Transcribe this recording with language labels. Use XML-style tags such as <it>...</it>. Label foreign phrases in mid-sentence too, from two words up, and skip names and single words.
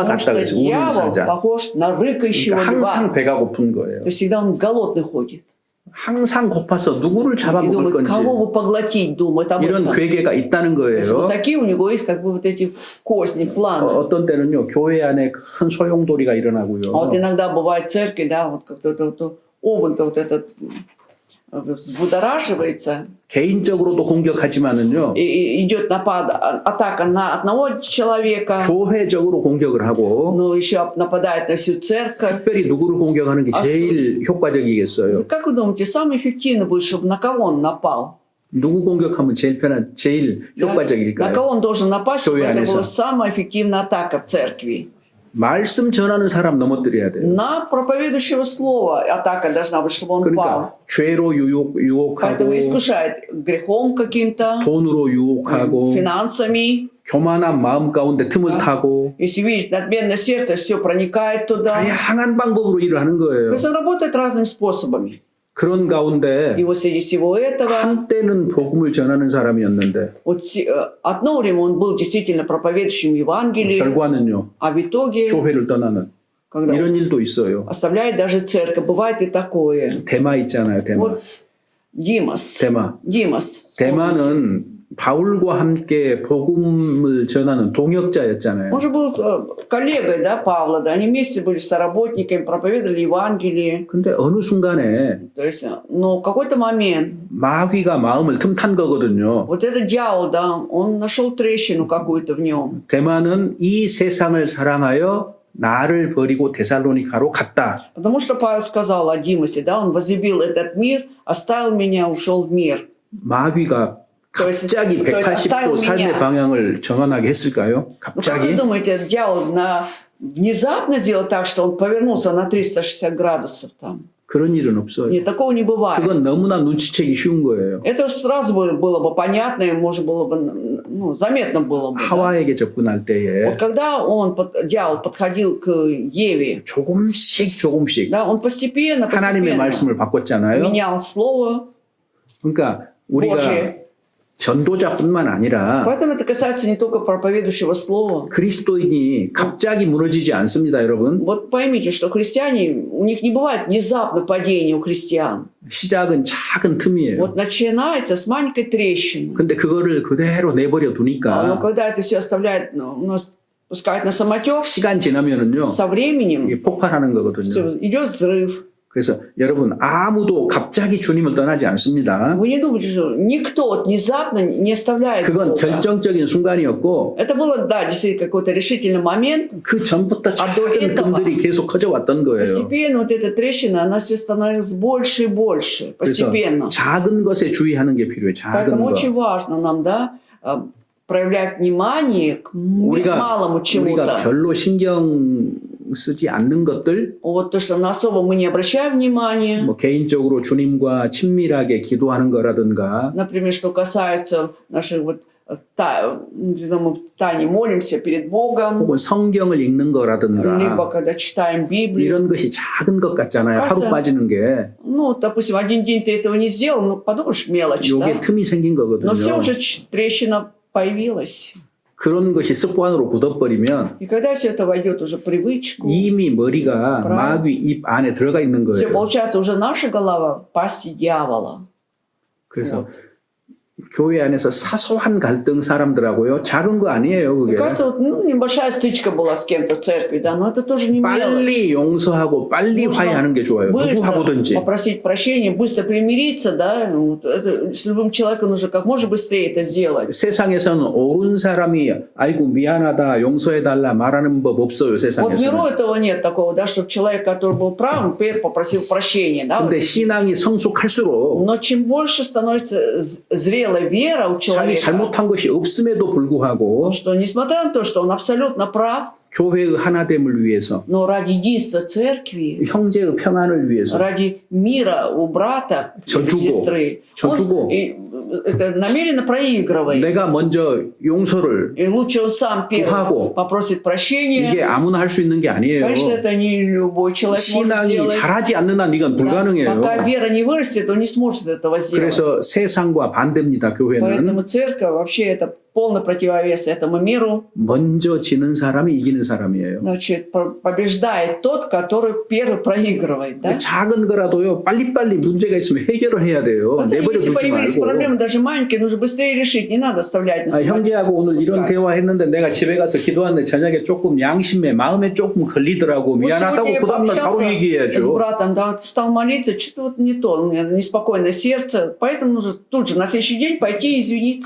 <ru>Потому</ru> <ko>같다</ko> <ru>что</ru> <ko>그래서 우는</ko> <ru>дьявол</ru> <ko>사자.</ko> <ru>похож на рыкающего</ru> <ko>그러니까 항상</ko> <ru>льва.</ru> <ko>배가 고픈 거예요.</ko> <ru>То есть всегда он голодный ходит.</ru> <ko>항상 고파서 누구를</ko> <ru>И</ru> <ko>잡아먹을</ko> <ru>думает,</ru> <ko>건지</ko> <ru>кого бы поглотить, думает об</ru> <ko>이런</ko> <ru>этом.</ru> <ko>괴계가 있다는</ko> <ru>То есть вот</ru> <ko>거예요.</ko> <ru>такие у него есть как бы вот эти козни, планы.</ru> <ko>어떤 때는요 교회 안에 큰 소용돌이가 일어나고요.</ko> <ru>А вот иногда бывает в церкви, да, вот как-то вот омут, вот этот взбудораживается,</ru> <ko>개인적으로도 공격하지만은요.</ko> <ru>идет атака на одного человека,</ru> <ko>교회적으로 공격을 하고</ko> <ru>но еще нападает на всю церковь.</ru> <ko>특별히 누구를 공격하는 게 제일 효과적이겠어요.</ko> <ru>Как вы думаете, самое эффективное будет, чтобы на кого он напал?</ru> <ko>누구 공격하면 제일</ko> <ru>Да? На</ru> <ko>효과적일까요?</ko> <ru>кого он должен напасть, чтобы</ru> <ko>교회</ko> <ru>это</ru> <ko>안에서.</ko> <ru>была самая эффективная атака в церкви?</ru> <ko>말씀 전하는 사람 넘어뜨려야 돼요.</ko> <ru>На проповедующего слова атака должна быть, чтобы он</ru> <ko>그러니까</ko> <ru>пал.</ru> <ko>죄로 유혹하고</ko> <ru>Поэтому искушает грехом каким-то,</ru> <ko>돈으로 유혹하고</ko> <ru>финансами.</ru> <ko>교만한 마음 가운데 틈을 타고</ko> <ru>Если видишь, надменное сердце, все проникает туда.</ru> <ko>다양한 방법으로 일을 하는</ko> <ru>То</ru> <ko>거예요.</ko> <ru>есть он работает разными способами.</ru> <ko>그런 가운데</ko> <ru>И вот среди всего этого,</ru> <ko>한때는 복음을 전하는 사람이었는데</ko> <ru>вот одно время он был действительно проповедующим Евангелие,</ru> <ko>결과는요</ko> <ru>а в итоге,</ru> <ko>교회를 떠나는</ko> <ru>когда</ru> <ko>이런 일도 있어요.</ko> <ru>оставляет даже церковь, бывает и такое.</ru> <ko>대마 있잖아요. 대마.</ko> <ru>Вот Димас.</ru> <ko>대마.</ko> <ru>Димас.</ru> <ko>대마는 바울과 함께 복음을 전하는 동역자였잖아요.</ko> <ru>Он же был коллегой, да, Павла, да, они вместе были соработниками, проповедовали Евангелие.</ru> <ko>근데 어느 순간에</ko> <ru>То есть, но в какой-то момент</ru> <ko>마귀가 마음을 틈탄 거거든요.</ko> <ru>вот этот дьявол, да, он нашел трещину какую-то в нем.</ru> <ko>대마는 이 세상을 사랑하여 나를 버리고 데살로니가로 갔다.</ko> <ru>Потому что Павел сказал о Димасе, да, он возлюбил этот мир, оставил меня, ушел в мир.</ru> <ko>마귀가 갑자기</ko> <ru>то есть</ru> <ko>180도</ko> <ru>оставил</ru> <ko>삶의</ko> <ru>меня.</ru> <ko>방향을 정한하게 했을까요?</ko> <ru>Ну, как вы</ru> <ko>갑자기?</ko> <ru>думаете, дьявол внезапно сделал так, что он повернулся на 360 градусов там?</ru> <ko>그런 일은 없어요.</ko> <ru>Нет, такого не бывает.</ru> <ko>그건 너무나 눈치채기 쉬운 거예요.</ko> <ru>Это сразу было бы понятно, и можно было бы, ну, заметно было бы. Да?</ru> <ko>하와에게 접근할 때에</ko> <ru>Вот когда дьявол подходил к Еве,</ru> <ko>조금씩</ko> <ru>да, он постепенно</ru> <ko>하나님의 말씀을 바꿨잖아요.</ko> <ru>менял слово</ru> <ko>그러니까 우리가</ko> <ru>Божие.</ru> <ko>전도자뿐만 아니라</ko> <ru>Поэтому это касается не только проповедующего слова.</ru> <ko>그리스도인이 갑자기 무너지지 않습니다, 여러분.</ko> <ru>Вот поймите, что христиане, у них не бывает внезапно падения у христиан.</ru> <ko>시작은 작은 틈이에요.</ko> <ru>Вот начинается с маленькой трещины.</ru> <ko>근데 그거를 그대로 내버려</ko> <ru>Но</ru> <ko>두니까</ko> <ru>когда это все оставляет, пускает на самотек,</ru> <ko>시간 지나면은요</ko> <ru>со временем</ru> <ko>이게 폭발하는</ko> <ru>всё,</ru> <ko>거거든요.</ko> <ru>идет взрыв.</ru> <ko>그래서 여러분 아무도 갑자기 주님을 떠나지 않습니다.</ko> <ru>Вы не думайте, что никто вот внезапно не оставляет</ru> <ko>그건</ko> <ru>Бога.</ru> <ko>결정적인 순간이었고</ko> <ru>Это было, да, действительно какой-то решительный момент.</ru> <ko>그 전부터 아, 또 작은</ko> <ru>этого.</ru> <ko>틈들이 계속 커져왔던 거예요.</ko> <ru>Постепенно вот эта трещина, она все становилась больше и больше.</ru> <ko>그래서</ko> <ru>Постепенно.</ru> <ko>작은 것에 주의하는 게 필요해요. 작은</ko> <ru>Поэтому</ru> <ko>거.</ko> <ru>очень важно нам, да, проявлять внимание к малому</ru> <ko>우리가</ko> <ru>чему-то.</ru> <ko>별로 신경 쓰지 않는 것들,</ko> <ru>Вот то, что на особо мы не обращаем внимания.</ru> <ko>뭐 개인적으로 주님과 친밀하게 기도하는 거라든가,</ko> <ru>Например, что касается наших вот когда мы тайне молимся перед Богом,</ru> <ko>혹은 성경을 읽는 거라든가,</ko> <ru>либо когда читаем Библию.</ru> <ko>이런 것이 작은 것 같잖아요. 하루 맞아요. 빠지는 게.</ko> <ru>Ну, допустим, один день ты этого не сделал, ну, подумаешь, мелочь,</ru> <ko>요게</ko> <ru>да?</ru> <ko>틈이 생긴 거거든요.</ko> <ru>Но все уже трещина появилась.</ru> <ko>그런 것이 습관으로 굳어버리면</ko> <ru>И когда все это войдет уже в привычку,</ru> <ko>이미 머리가</ko> <ru>правильно.</ru> <ko>마귀 입 안에 들어가 있는</ko> <ru>все</ru> <ko>거예요.</ko> <ru>получается уже наша голова в пасти дьявола.</ru> <ko>그래서 교회 안에서 사소한 갈등 사람들하고요. 작은 거 아니에요,</ko> <ru>Мне</ru> <ko>그게.</ko> <ru>кажется, вот, небольшая стычка была с кем-то в церкви, да, но это тоже не мелочь.</ru> <ko>빨리 용서하고 빨리</ko> <ru>Нужно</ru> <ko>화해하는 게 좋아요.</ko> <ru>Быстро</ru> <ko>누구하고든지.</ko> <ru>попросить прощения, быстро примириться, да, вот это, с любым человеком нужно как можно быстрее это сделать.</ru> <ko>세상에서는 옳은 사람이 아이고 미안하다 용서해달라 말하는 법 없어요.</ko> <ru>Вот в миру</ru> <ko>세상에서는.</ko> <ru>этого нет такого, да, чтобы человек, который был прав, теперь попросил прощения, да.</ru> <ko>근데 신앙이 성숙할수록</ko> <ru>Но чем больше становится зрелая вера у</ru> <ko>자기</ko> <ru>человека,</ru> <ko>잘못한 것이 없음에도 불구하고</ko> <ru>что несмотря на то, что он абсолютно прав,</ru> <ko>교회의 하나됨을 위해서 но ради единства церкви, 형제의 평안을 위해서</ko> <ru>ради мира у брата и</ru> <ko>져주고,</ko> <ru>сестры,</ru> <ko>져주고.</ko> <ru>он это намеренно проигрывает.</ru> <ko>내가 먼저 용서를</ko> <ru>И лучше он сам первый</ru> <ko>구하고.</ko> <ru>попросит прощения.</ru> <ko>이게 아무나 할 수 있는 게 아니에요.</ko> <ru>Конечно, это не любой человек может</ru> <ko>신앙이</ko> <ru>сделать.</ru> <ko>자라지 않는 한 이건</ko> <ru>Да,</ru> <ko>불가능해요.</ko> <ru>пока вера не вырастет, он не сможет этого сделать.</ru> <ko>그래서 세상과 반대입니다. 교회는.</ko> <ru>Поэтому церковь вообще это полный противовес этому миру.</ru> <ko>먼저 지는 사람이 이기는 사람이에요.</ko> <ru>Значит, побеждает тот, который первый проигрывает. Да?</ru> <ko>작은 거라도요, 빨리빨리 문제가 있으면 해결을 해야 돼요.</ko> <ru>Просто</ru> <ko>내버려</ko> <ru>если</ru> <ko>두지</ko> <ru>появились</ru> <ko>말고.</ko> <ru>проблемы, даже маленькие, нужно быстрее решить, не надо оставлять на самотек.</ru> <ko>형제하고 오늘 이런</ko> <ru>пускай.</ru> <ko>대화했는데 내가 집에 가서 기도하는데 저녁에 조금 양심에 마음에 조금 걸리더라고.</ko> <ru>Вот</ru> <ko>미안하다고</ko> <ru>сегодня я</ru> <ko>그 다음날 바로</ko> <ru>пообщался с</ru> <ko>얘기해야죠.</ko> <ru>братом, да, стал молиться, что-то вот не то, у меня неспокойное сердце, поэтому нужно тут же на следующий день пойти и извиниться.</ru>